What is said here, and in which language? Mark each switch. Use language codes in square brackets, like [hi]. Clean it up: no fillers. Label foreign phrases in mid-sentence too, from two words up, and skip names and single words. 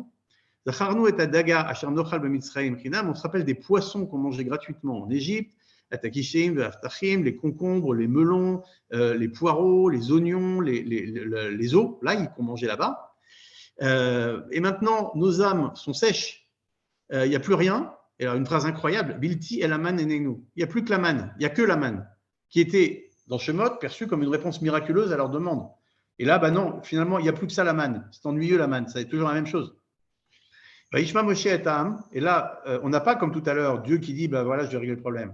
[fr] On se rappelle des poissons qu'on mangeait gratuitement en Égypte, les concombres, les melons, les poireaux, les oignons, les os, l'ail qu'on mangeait là-bas. Et maintenant, nos âmes sont sèches, il n'y a plus rien. Et alors, une phrase incroyable, [he] בלתי אל המן עינינו. [fr] Il n'y a plus que la manne, il n'y a que la manne, qui était dans Shemot perçue comme une réponse miraculeuse à leur demande. Et là, non, finalement, il n'y a plus que ça la manne. C'est ennuyeux la manne, ça est toujours la même chose. Et là, on n'a pas comme tout à l'heure Dieu qui dit, voilà, je vais régler le problème.